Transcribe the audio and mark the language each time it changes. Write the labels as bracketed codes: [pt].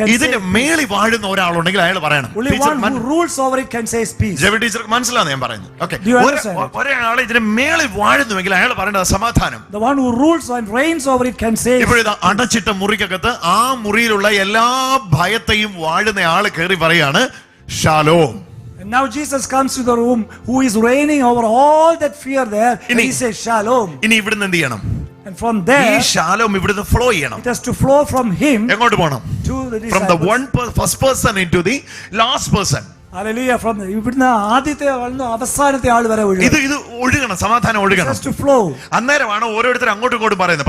[ml] ഇതിന് മേളി വാഴുന്ന ഒരാളുണ്ടെങ്കിൽ അയാൾ പറയണം. [en] Only one who rules over it can say peace. [ml] JV ടീച്ചർക്ക് മനസ്സിലാന്ന് ഞാൻ പറയുന്നത്. Okay, [en] Do you understand? [ml] ഒരാൾ ഇതിന് മേളി വാഴുന്നുവെങ്കിൽ അയാൾ പറയേണ്ടത് സമാധാനം. [en] The one who rules and reigns over it can say. [ml] ഇപ്പോഴിത് അടച്ചിട്ട മുറിക്കകത്ത് ആ മുറിയിലുള്ള എല്ലാ ഭയത്തെയും വാഴുന്ന ആള് കയറി പറയാണ് Shalom. [en] And now Jesus comes to the room who is reigning over all that fear there, and he says shalom. [ml] ഇനി ഇവിടുന്ന് എന്ത് ചെയ്യണം? [en] And from there, [ml] ഈ ഷാലോം ഇവിടുന്ന് ഫ്ലോ ചെയ്യണം. [en] it has to flow from him. [ml] എങ്ങോട്ട് പോകണം? [en] To the From the disciples. first person into the last person. Hallelujah. [ml] From ഇവിടുന്ന് ആദ്യത്തെ ആളിന് അവസാനത്തെ ആൾ വരെ ഒഴുകും. ഇത് ഒഴുകണം, സമാധാനം [en] It [ml] ഒഴുകണം. [en] has to flow. [ml] അന്നേരമാണ് ഓരോരുത്തരും അങ്ങോട്ടും ഇങ്ങോട്ടും പറയുന്നത്.